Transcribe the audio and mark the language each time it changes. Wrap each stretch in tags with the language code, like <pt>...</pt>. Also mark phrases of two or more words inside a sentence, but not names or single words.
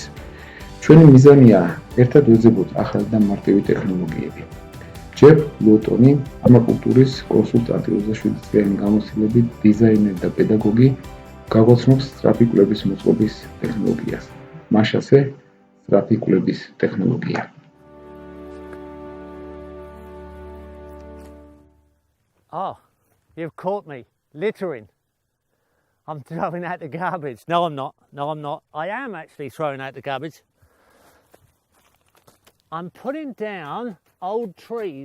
<ka>ჩვენი მიზანია ერთად ვეძებოთ ახალი და მარტივი ტექნოლოგიები. ჯერ ლოტონი, ამაკულტურის კონსულტანტი 27 წლიანი გამოცდილებით დიზაინერი და პედაგოგი გაგვაცნობს სწრაფი კვლევის მოწყობის ტექნოლოგიას. მაშასე სწრაფი კვლევის ტექნოლოგია.</ka> <en>You've caught me littering. I'm throwing out the garbage. No, I'm not. No, I'm not. I am actually throwing out the garbage. I'm putting down old trees.</en>